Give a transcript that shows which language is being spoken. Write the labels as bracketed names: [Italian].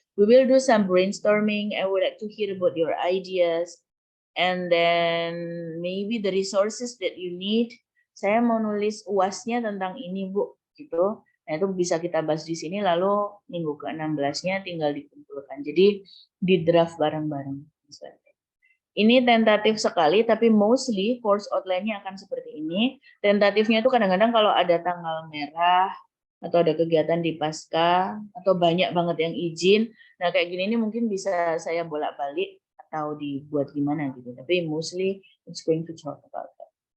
[English] We will do some brainstorming. I would like to hear about your ideas. And then maybe the resources that you need. [Indonesian] Saya mau nulis UAS-nya tentang ini, Bu, gitu. Nah, itu bisa kita bahas di sini, lalu minggu ke-16-nya tinggal dikumpulkan. Jadi di draft bareng-bareng. Ini tentatif sekali, tapi mostly course outline-nya akan seperti ini. Tentatifnya itu kadang-kadang kalau ada tanggal merah, atau ada kegiatan di pasca, atau banyak banget yang izin. Nah, kayak gini ini mungkin bisa saya bolak-balik, atau dibuat gimana gitu. [English] Tapi mostly it's going to talk about that.